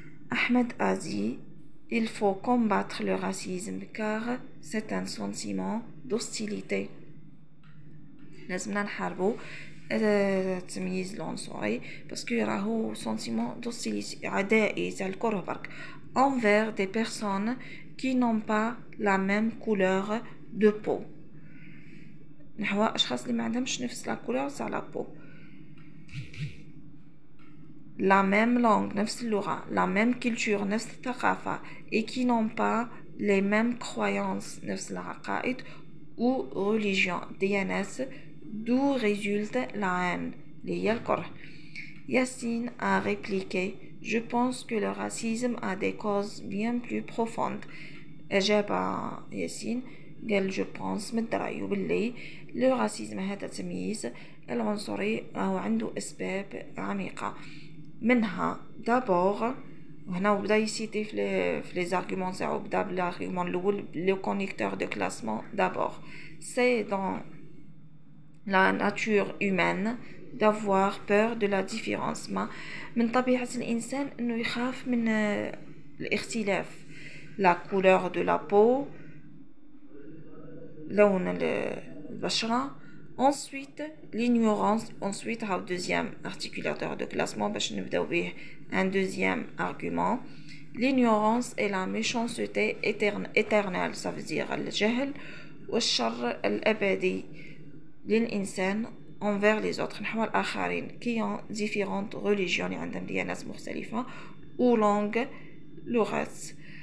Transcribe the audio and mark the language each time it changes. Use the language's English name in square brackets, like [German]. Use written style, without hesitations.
[French] Ahmed a dit il faut combattre le racisme car c'est un sentiment d'hostilité. [Arabic] لازمنا نحاربو التمييز العنصري باسكو راهو [French] sentiment d'hostilité [Arabic] عدائي تاع الكره برك [French] envers des personnes qui n'ont pas la même couleur de peau. [Arabic] نحو اشخاص اللي ما عندهمش نفس لا كولور تاع لا بو. [French] La même langue, [Arabic] نفس اللغة, [French] la même culture, [Arabic] نفس الثقافة, [French] et qui n'ont pas les mêmes croyances, [Arabic] نفس العقائد, [French] ou religion, [Arabic] ديانات, [French] d'où résulte la haine, [Arabic] اللي هي الكره. [French] Yassine a répliqué, je pense que le racisme a des causes bien plus profondes. [Arabic] أجاب ياسين قال [French] je pense [Arabic] من رأيه باللي le racisme هذا التمييز العنصري راهو عنده أسباب عميقة. منها d'abord وهنا بدا يسيتي في [French] les arguments [Arabic] تاعو بدا بالargument الأول [French] le conducteur de classement. D'abord c'est dans la nature humaine d'avoir peur de la différence. [Arabic] ما من طبيعة الإنسان إنه يخاف من الاختلاف. [French] La couleur de la peau, [Arabic] لون البشرة. [French] Ensuite l'ignorance. Ensuite deuxième articulateur de classement [Arabic] باش نبداو به [French] un deuxième argument. L'ignorance et la méchanceté éternelle, ça veut dire [Arabic] الجهل والشر الأبدي للإنسان [French] envers les autres [Arabic] نحو الآخرين [French] qui ont différentes religions [Arabic] اللي عندهم ديانات مختلفة [French] ou langues [Arabic] لغات.